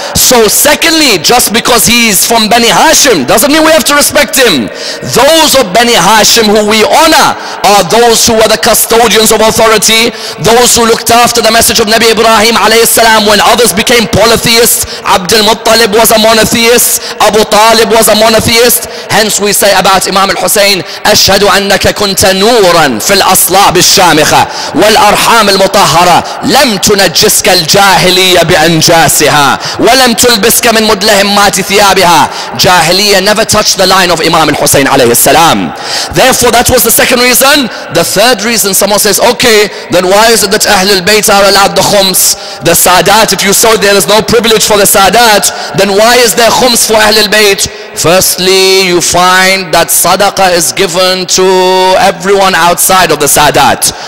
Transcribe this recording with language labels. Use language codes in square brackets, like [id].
[en] So secondly, just because he's from Bani Hashim doesn't mean we have to respect him. Those of Bani Hashim who we honor are those who were the custodians of authority, those who looked after the message of Nabi Ibrahim alayhi salam when others became polytheists. Abdul Muttalib was a monotheist, Abu Talib was a monotheist. Hence we say about Imam al-Hussein, [ar] أشهد أنك كنت نورا في الأصلاب الشامخة والأرحام المطهرة لم تنجسك الجاهلية بأنجاسها ولم تلبسك من مدلهمات ثيابها. [en] Jahiliyyah never touched the line of Imam al-Hussein alayhi salam. Therefore that was the second reason. The third reason, someone says, okay, then why is it that Ahlul Bayt are allowed the khums? The Sadat, if you saw there is no privilege for the Sadat, then why is there khums for Ahlul Bayt? Firstly, you find that sadaqah is given to everyone outside of the Sadat.